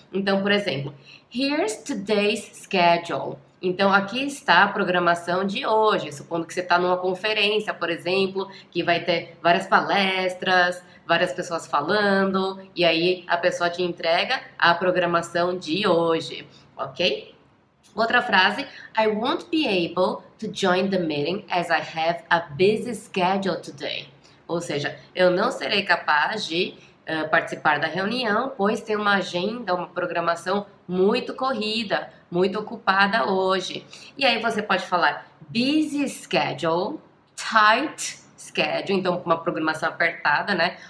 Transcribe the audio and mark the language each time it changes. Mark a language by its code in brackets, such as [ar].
[pt] Então, por exemplo, [en] here's today's schedule. [pt] Então, aqui está a programação de hoje, supondo que você está numa conferência, por exemplo, que vai ter várias palestras, várias pessoas falando, e aí a pessoa te entrega a programação de hoje, ok? Outra frase, [en] I won't be able to join the meeting as I have a busy schedule today. [pt] Ou seja, eu não serei capaz de participar da reunião, pois tem uma agenda, uma programação muito corrida, muito ocupada hoje. E aí você pode falar busy schedule, tight schedule, então uma programação apertada, né?